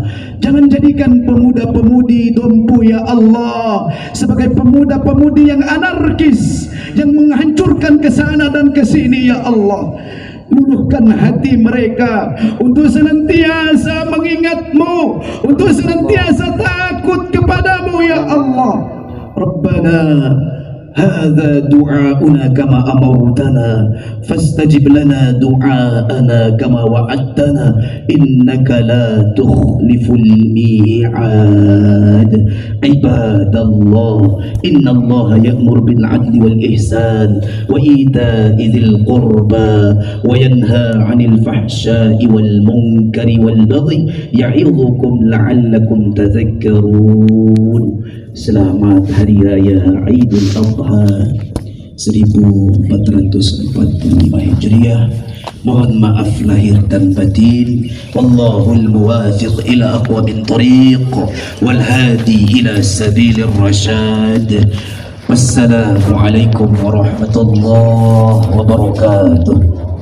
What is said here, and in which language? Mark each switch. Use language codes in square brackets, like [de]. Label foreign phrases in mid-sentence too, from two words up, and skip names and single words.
[id] Jangan jadikan pemuda-pemudi Dompu [ar] يا الله [id] sebagai pemuda-pemudi yang anarkis, yang menghancurkan ke sana dan ke sini [ar] يا الله. [id] Luluhkan hati mereka untuk senantiasa mengingat-Mu, untuk senantiasa takut kepadamu [ar] يا الله. ربنا هذا دعاؤنا كما أمرتنا فاستجب لنا دعاءنا كما وعدتنا إنك لا تخلف الميعاد. عباد الله، إن الله يأمر بالعدل والإحسان وإيتاء ذي القربى وينهى عن الفحشاء والمنكر والبغي يعظكم لعلكم تذكرون. [id] Selamat Hari Raya Aidil Adha 1445 Hijriah. Mohon maaf lahir dan batin. [ar] والله الموفق إلى أقوم الطريق والهادي إلى سبيل الرشاد. والسلام عليكم ورحمة الله وبركاته.